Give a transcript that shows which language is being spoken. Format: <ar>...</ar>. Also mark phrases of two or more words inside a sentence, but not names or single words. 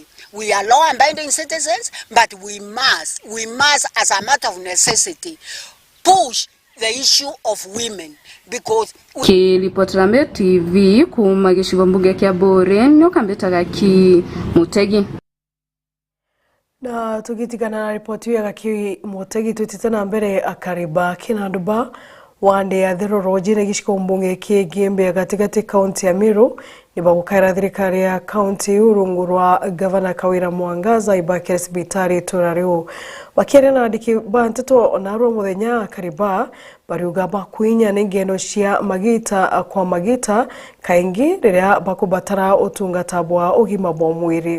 <en>We are law-abiding citizens, but we must, as a matter of necessity, push the issue of women, because</en> <mer>Kiripotera Meru TV kuma gishigo mbuge kya Bore nyo kambetaga ki Mutegi. Na tugitigana na ripoti ya ki Mutegi tutitana mbere akariba kinanduba wande ya dhiro rojire gishiko mbunge kiegimbe katikati kaunti ya Meru nibagukaira thirikari ya kaunti urungurwa gavana Kawira Mwangaza ibakire sibitari turariu bakire na ndiki ba Nteto narwo muthenya akariba bariuga bakwinya n'ingendo cia magita kwa magita kaingi riria bakubatara utungata bwa ugima bwa mwiri.</mer>